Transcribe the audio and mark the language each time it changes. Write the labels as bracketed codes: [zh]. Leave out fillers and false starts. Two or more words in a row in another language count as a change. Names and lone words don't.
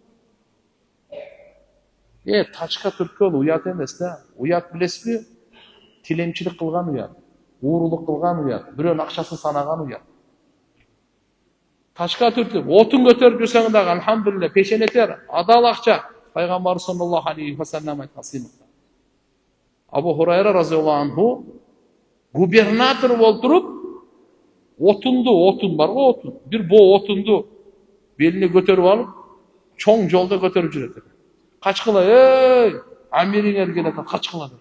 [ky] Тачка түрткөн уят эмес да. Уят билесизби? Тилемчилик кылган уят, уурулук кылган уят, бирөөнүн акчасын санаган уят. Тачка түртүп, отун көтөрүп жүрсөң дагы алхамдулилlah пешенетер, адал акча. Пайгамбар [ar] صلى الله عليه وسلم [ky] айткан сыймыкта. Абу Хурайра [ar] رضي الله عنه [ky] губернатор болуп туруп, отун бар го, отун. Бир боо отунду белине көтөрүп алып, чоң жолдо көтөрүп жүрөт экен. Качкыла, амириңер келет, качкыла деп.